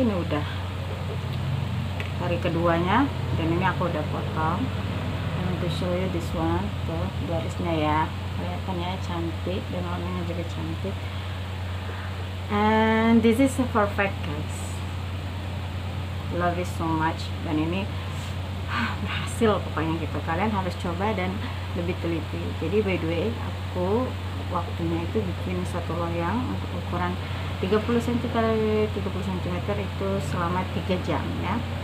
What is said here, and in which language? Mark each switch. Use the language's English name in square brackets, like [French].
[Indonesian] Ini udah hari keduanya dan ini aku udah potong. [English] I'm going to show you this one. [Indonesian] Tuh garisnya ya, kelihatannya cantik dan warnanya juga cantik. [English] And this is a perfect guys, love it so much. [Indonesian] Dan ini berhasil pokoknya gitu. Kalian harus coba dan lebih teliti. Jadi [English] by the way, [Indonesian] aku waktunya itu bikin satu loyang untuk ukuran 30 cm kali 30 cm itu selama 3 jam ya.